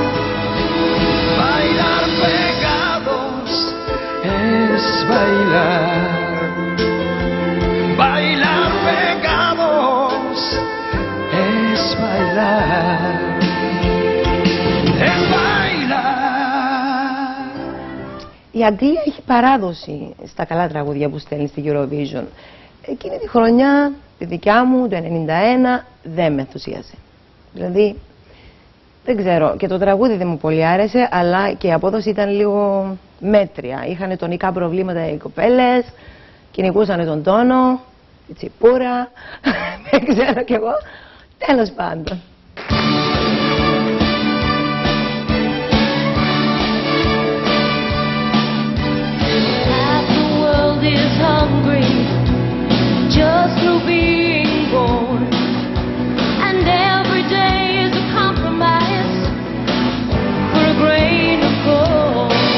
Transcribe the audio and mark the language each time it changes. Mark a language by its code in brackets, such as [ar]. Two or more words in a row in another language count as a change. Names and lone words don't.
[es] Bailar pegados es bailar. Bailar pegados es bailar. Es bailar. [el] Η Αγγλία έχει παράδοση στα καλά τραγούδια που στέλνει στη Eurovision. Εκείνη τη χρονιά, τη δικιά μου, το 1991, δεν με ενθουσίασε. Δηλαδή, δεν ξέρω, και το τραγούδι δεν μου πολύ άρεσε, αλλά και η απόδοση ήταν λίγο μέτρια. Είχαν τονικά προβλήματα οι κοπέλες, κυνηγούσαν τον τόνο, τη τσιπούρα, δεν ξέρω κι εγώ. Τέλος πάντων. [en] Just through being born, and every day is a compromise for a grain of gold.